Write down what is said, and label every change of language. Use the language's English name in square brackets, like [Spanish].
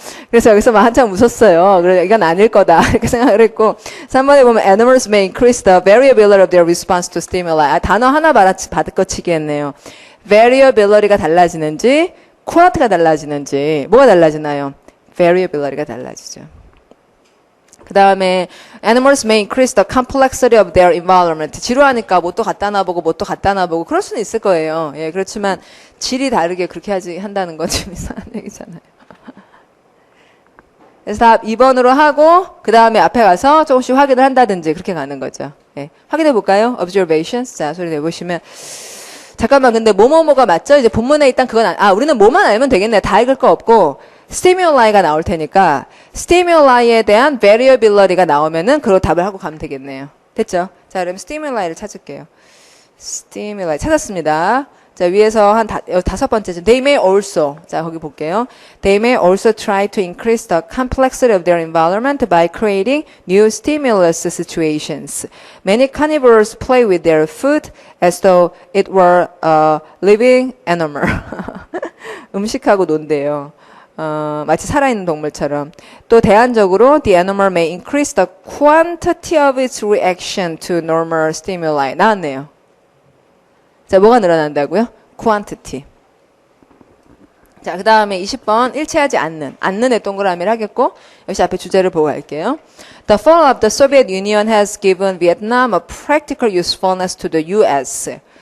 [Korean] 그래서 여기서 막 한참 웃었어요. 그래서 이건 아닐 거다 이렇게 생각을 했고 3번에 보면 [English] Animals may increase the variability of their response to stimuli. [Korean] 단어 하나 받아치기 했네요. variability가 달라지는지 quant가 달라지는지 뭐가 달라지나요? variability가 달라지죠. 그 다음에 [English] animals may increase the complexity of their environment. [Korean] 지루하니까 뭣도 갖다 놔보고 뭣도 갖다 놔보고 그럴 수는 있을 거예요. 예, 그렇지만 질이 다르게 그렇게 한다는 건 좀 이상한 얘기잖아요. 그래서 답 2번으로 하고 그 다음에 앞에 가서 조금씩 확인을 한다든지 그렇게 가는 거죠. 예, 확인해 볼까요? observations. 자, 소리 내보시면 잠깐만 근데 뭐뭐뭐가 맞죠? 이제 본문에 일단 그건 우리는 뭐만 알면 되겠네. 다 읽을 거 없고 stimuli,가 나올 테니까 stimuli,에 대한 variability가 나오면은 그걸 답을 하고 가면 되겠네요. 됐죠? 자, 그럼 stimuli,를 찾을게요. stimuli 찾았습니다. 자, 위에서 한 5번째죠. [English] They may also. [Korean] 자, 거기 볼게요. [English] They may also try to increase the complexity of their environment by creating new stimulus situations. Many carnivores play with their food as though it were a living animal. [Korean] 음식하고 논대요. 마치 살아있는 동물처럼. 또 대안적으로 [English] the animal may increase the quantity of its reaction to normal stimuli. [Korean] 나왔네요. 자, 뭐가 늘어난다고요? quantity. 자, 그 다음에 20번 일치하지 않는. 않는의 동그라미를 하겠고 역시 앞에 주제를 보고 갈게요. [English] The fall of the Soviet Union has given Vietnam a practical usefulness to the U.S.